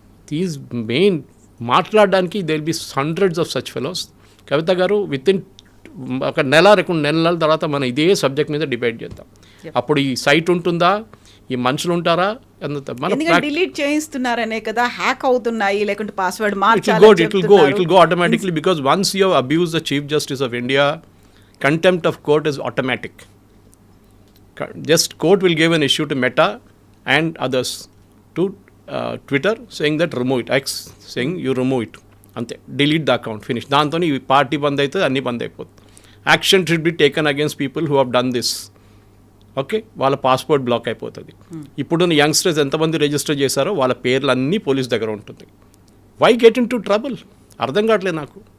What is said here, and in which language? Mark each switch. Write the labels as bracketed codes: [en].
[en] these main [te] మాట్లాడడానికి [en] They will be hundreds of such fellows. [te] కవిత గారు, with in ఒక 1-2 నెలల తర్వాత మనం ఇదే సబ్జెక్ట్ మీద డిబేట్ చేద్దాం. అప్పుడు ఈ సైట్ ఉంటుందా, ఈ మనుషులు ఉంటారా? డిలీట్ చేయిస్తున్నారనే కదా, హ్యాక్ అవుతున్నాయి, లేకుంటే password [en] It will go automatically because once you have abused the Chief Justice of India, contempt of court is automatic. Just court will give an issue to Meta and others, to Twitter, saying that remove it, X saying you remove it, అంతే, delete the account, finish. [te] దాంతో ఈ party బంద్ అవుతుంది, అన్నీ బంద్ అయిపోతుంది. [en] Action should be taken against people who have done this. [te] Okay, వాళ్ళ passport black అయిపోతుంది. ఇప్పుడున్న youngsters ఎంతమంది రిజిస్టర్ చేశారో వాళ్ళ పేర్లు అన్నీ పోలీస్ దగ్గర ఉంటుంది. [en] Why get into trouble? [te] అర్థం కావట్లేదు నాకు.